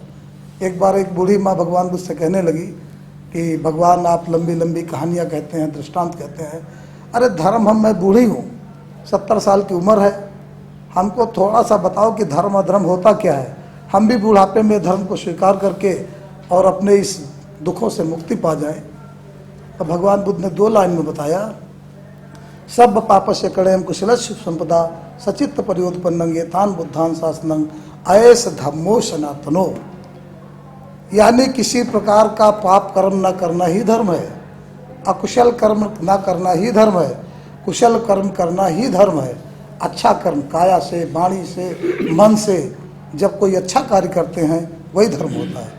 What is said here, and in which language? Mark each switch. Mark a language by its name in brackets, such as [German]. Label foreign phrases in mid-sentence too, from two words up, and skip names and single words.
[Hindi] एक बार एक बूढ़ी माँ भगवान बुद्ध से कहने लगी कि भगवान आप लंबी लंबी कहानियाँ कहते हैं, दृष्टांत कहते हैं, अरे धर्म मैं बूढ़ी हूँ, 70 साल की उम्र है, हमको थोड़ा सा बताओ कि धर्म अधर्म होता क्या है, हम भी बुढ़ापे में धर्म को स्वीकार करके और अपने इस दुखों से मुक्ति पा जाएं। तो भगवान बुद्ध ने 2 लाइन में बताया, [Pali] सब पापस्य कड़ेम कुशलस्य संपदा सचित्त परियोत्पन्नं येतान बुद्धान शासनं अयस धम्मो सनातनो। [Hindi] यानी किसी प्रकार का पाप कर्म न करना ही धर्म है, अकुशल कर्म न करना ही धर्म है, कुशल कर्म करना ही धर्म है। अच्छा कर्म काया से, वाणी से, मन से जब कोई अच्छा कार्य करते हैं वही धर्म होता है।